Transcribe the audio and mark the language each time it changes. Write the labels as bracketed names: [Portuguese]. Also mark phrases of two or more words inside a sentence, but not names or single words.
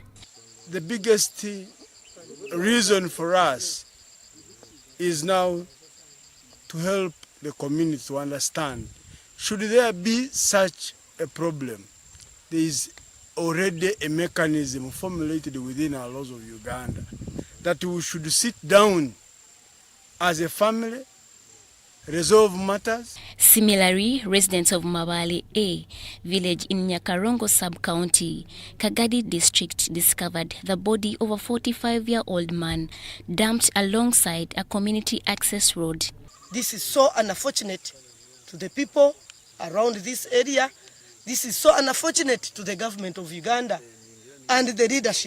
[English] The biggest reason for us is now to help the community to understand, should there be such a problem, there is already a mechanism formulated within our laws of Uganda that we should sit down as a family, resolve matters. Similarly, residents of Mabali A village in Nyakarongo sub-county, Kagadi district, discovered the body of a 45-year-old man dumped alongside a community access road. This is so unfortunate to the people around this area. This is so unfortunate to the government of Uganda and the leadership.